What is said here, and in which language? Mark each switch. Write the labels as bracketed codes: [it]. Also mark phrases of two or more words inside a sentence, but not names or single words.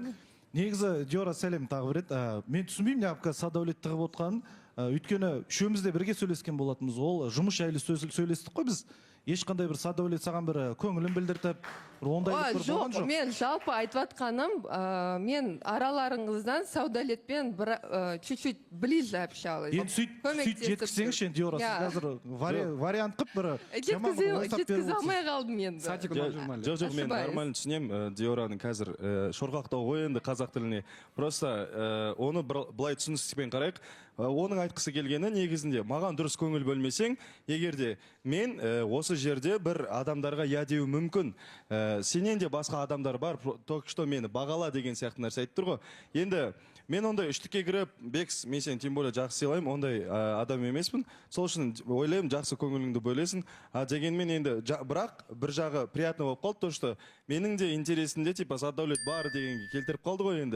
[kk] Негізі Диора сәлем тағы бір рет. Мен түсінбеймін неғып Садәулет тығып отқанын. Өйткені үшеумізде бірге сөйлескен болатынбыз. Ол жұмыс жайлы сөйлестік қой біз. Ешқандай бір Садәулет саған бір көңілін білдіртіп, ондайлық бір болған жоқ. Мен жалпы айтып атқаным, мен араларыңыздан Садәулетпен [ru] чуть-чуть ближе общалась. [kk] Енді сөйт жеткізсеңізші, енді Диора, сіз қазір вариант қып бір жеткізе алмай қалдым енді. Жоқ, мен нормально түсінем Диораның қазір шорқақтау ғой енді қазақ тіліне. Просто оны былай түсіністікпен қарайық. Оның айтқысы келгені негізінде маған дұрыс көңіл бөлмесең, егерде мен осы жерде бір адамдарға я деу мүмкін. Сенен де басқа адамдар бар, [ru] только что [kk] мені бағала деген сияқты нәрсе айтып тұр ғой. Енді мен ондай үштікке кіріп, Бекс, мен сені [ru] тем более [kk] жақсы сыйлаймын, ондай адам емеспін. Сол үшін ойлаймын, жақсы көңіліңді бөлесің. Дегенмен енді бірақ бір жағы приятно болып қалды, [ru] то что [kk] менің де интересімде типа Садәулет бар дегенге келтіріп қалды ғой енді.